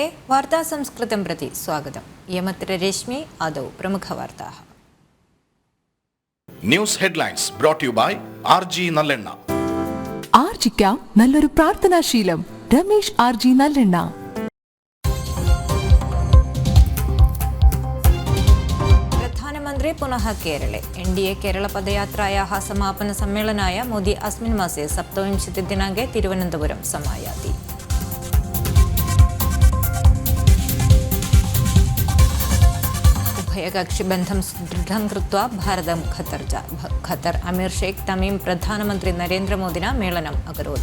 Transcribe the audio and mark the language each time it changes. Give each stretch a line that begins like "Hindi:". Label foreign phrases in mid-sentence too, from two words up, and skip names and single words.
Sanskrit: वार्ता संस्कृतं प्रति स्वागतम्। यमत्र रश्मि आदौ प्रमुखवार्ताः।
English: News headlines brought you by ആർജി നല്ലെണ്ണ.
Malayalam: ആർജിക്കാം നല്ലൊരു പ്രാർത്ഥനാശീലം. രമേശ് ആർജി നല്ലെണ്ണ.
Sanskrit: प्रधानमन्त्री पुनः केरले NDA केरलपदयात्रायाः समापनसम्मेलनाय मोदी अस्मिन् मासे 27 दिनाङ्के तिरुवनन्तपुरं समायाति। उभयकक्षिबन्धं सुदृढं कृत्वा भारतं खतर अमीर शेख तमीम प्रधानमन्त्री नरेन्द्रमोदिना मेलनम् अकरोत्।